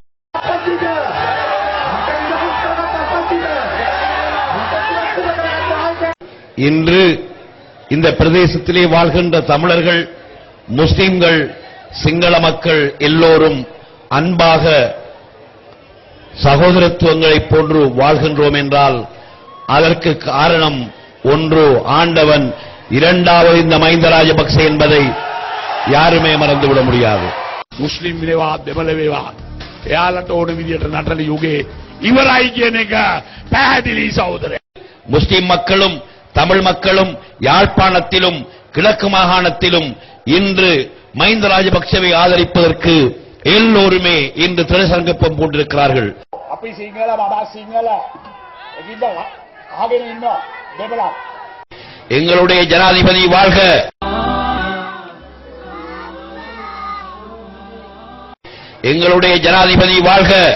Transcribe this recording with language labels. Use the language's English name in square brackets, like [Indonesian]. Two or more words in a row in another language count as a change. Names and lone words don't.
[Tamil] இன்று இந்த பிரதேசத்திலே வாழ்கின்ற தமிழர்கள், முஸ்லிம்கள், சிங்கள மக்கள் எல்லோரும் அன்பாக சகோதரத்துவங்களைப் போன்று வாழ்கின்றோம் என்றால் அதற்கு காரணம் ஒன்று ஆண்டவன், இரண்டாவது இந்த மஹிந்த ராஜபக்ஷ என்பதை யாருமே மறந்துவிட முடியாது. [Sinhala] මුස්ලිම් වේවා දෙමළ වේවා එයාලට ඕන විදියට නටන යුගයේ ඉවරයි කියන එක පැහැදිලි සහෝදරය. [Tamil] முஸ்லிம் மக்களும் தமிழ் மக்களும் யாழ்ப்பாணத்திலும் கிழக்கு மாகாணத்திலும் இன்று மஹிந்த ராஜபக்ஷவை ஆதரிப்பதற்கு எல்லோருமே இன்று திரைசங்கப்பம் போட்டிருக்கிறார்கள். [Sinhala] අපි සිංහල බබා සිංහල එකින්ද අහගෙන ඉන්නවා දෙමළ. [Tamil] எங்களுடைய ஜனாதிபதி வாழ்க, எங்களுடைய ஜனாதிபதி வாழ்க.